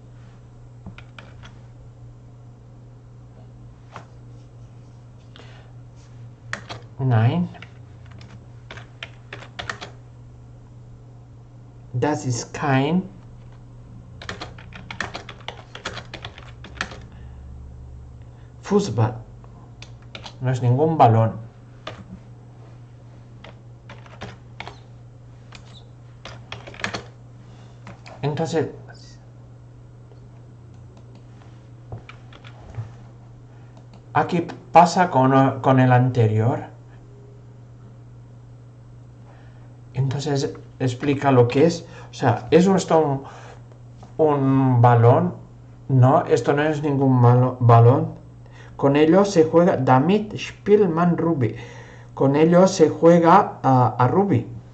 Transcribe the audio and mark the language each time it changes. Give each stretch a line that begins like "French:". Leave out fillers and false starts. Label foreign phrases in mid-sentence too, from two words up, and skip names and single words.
German: Nein. Das ist kein Fußball.
Spanish: No es ningún balón. Entonces, aquí pasa con el anterior. Entonces explica lo que es. O sea, ¿es esto un balón? No, esto no es ningún balón. Con ello se juega
German: damit spielt man Rugby.
Spanish: Con ello se juega a rugby.